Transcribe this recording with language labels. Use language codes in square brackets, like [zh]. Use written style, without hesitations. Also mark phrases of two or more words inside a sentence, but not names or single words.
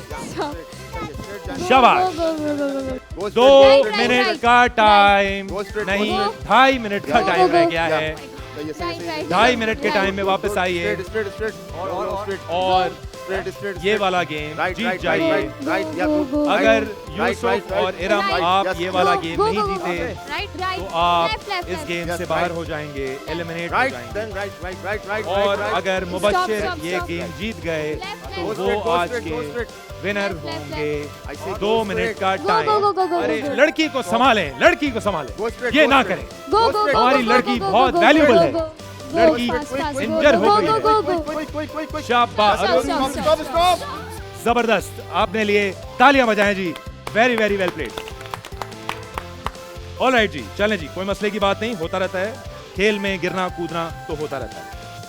[hi] शाबाश। [en] Go [hi] 2 [en] straight, [hi] मिनट का टाइम [en] Go straight, [hi] नहीं, [en] go. [hi] 2.5 मिनट का टाइम रह गया है। सही है। 2.5 मिनट के टाइम में वापस आइए [en] Straight. [hi] और [en] Straight. [hi] ये वाला गेम जीत जाइए। [en] Right, yeah, good. [hi] अगर [en] Right, [hi] यूसुफ [en] right. [hi] और इरम [en] Right. [hi] आप [en] Yes. [hi] ये वाला [en] Go, [hi] गेम [en] go, [hi] नहीं [en] go, go. [hi] जीते [en] Right. [hi] तो आप [en] Left. [hi] इस गेम [en] Yes, [hi] से बाहर [en] right. [hi] हो जाएंगे, एलिमिनेट हो [en] Right, [hi] जाएंगे। [en] then right. [hi] और अगर मुबश्शिर [en] stop, [hi] ये [en] stop. [hi] गेम जीत गए [en] Left, [hi] तो [en] left. [hi] वो [en] Go [hi] आज [en] straight, go [hi] के [en] straight. [hi] विनर [en] Left, left, [hi] होंगे। [en] I say [hi] 2 [en] go [hi] मिनट [en] straight. [hi] का [en] Go, [hi] टाइम। [en] go, go, go, [hi] अरे [en] go. [hi] लड़की को संभालें, लड़की को संभालें, [en] Go straight, [hi] ये [en] go [hi] ना [en] straight. [hi] करें। [en] Go. [hi] हमारी लड़की बहुत वैल्यूबल है। लड़की इंजर हो गई है। [en] Quick. [hi] शाबाश, [en] Stop. [hi] जबरदस्त, आपने लिए तालियां बजाएं जी। [en] very well played. all right [hi] जी, चलें जी, कोई मसले की बात नहीं, होता रहता है खेल में, गिरना कूदना तो होता रहता है।